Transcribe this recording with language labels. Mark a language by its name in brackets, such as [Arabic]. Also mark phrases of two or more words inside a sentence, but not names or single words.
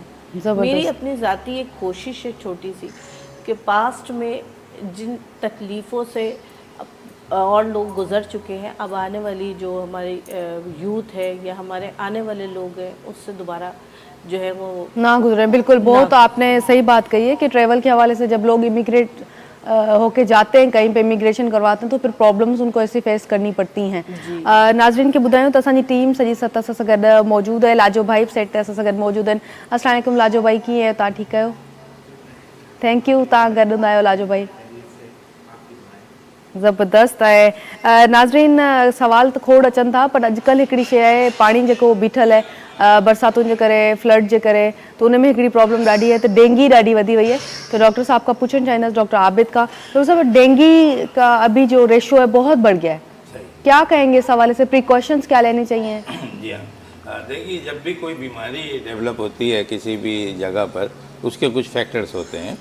[Urdu] میری اپنی ذاتی ایک کوشش ہے چھوٹی سی کہ پاسٹ میں جن تکلیفوں سے اور لوگ گزر چکے ہیں، اب آنے والی جو ہماری یوتھ ہے یا ہمارے آنے والے لوگ ہیں، اس سے دوبارہ جو ہے وہ نہ گزرے. بالکل، بہت آپ نے صحیح بات کہی ہے کہ ٹریول کے حوالے سے جب لوگ امیگریٹ ہوکے جاتے ہیں کہیں پہ، امیگریشن کرواتے ہیں، تو پھر پرابلمز ان کو ایسی فیس کرنی پڑتی ہیں. [Sindhi] नाज़रीन खे ॿुधायूं त असांजी टीम सॼी सत सां गॾु मौजूदु आहे, लाजो भाई सेट ते असां सां गॾु मौजूदु आहिनि। अस्सलाम वालेकुम लाजो भाई, कीअं आहियो तव्हां? ठीकु आहियो? [English] thank you, [Sindhi] तव्हां गॾु हूंदा आहियो लाजो भाई। ज़बरदस्त आहे। नाज़रीन, सवाल त खोड़ अचनि था, पर अॼुकल्ह हिकिड़ी शइ आहे, पाणी जेको बीठल आहे बरसातुनि जे करे, फ्लड जे करे, तो उनमें हिकिड़ी प्रॉब्लम ॾाढी है, तो डेंगी ॾाढी वधी वई है। [Urdu] تو ڈاکٹر صاحب کا پوچھنا چاہیں گے، ڈاکٹر عابد کا، ڈاکٹر صاحب ڈینگی کا ابھی جو ریشو ہے بہت بڑھ گیا ہے، کیا کہیں گے اس حوالے سے، پریکاشنز کیا لینے چاہئیں? جی ہاں، دیکھیے، جب بھی کوئی بیماری ڈیولپ ہوتی ہے کسی بھی جگہ پر، اس کے کچھ فیکٹرز ہوتے ہیں.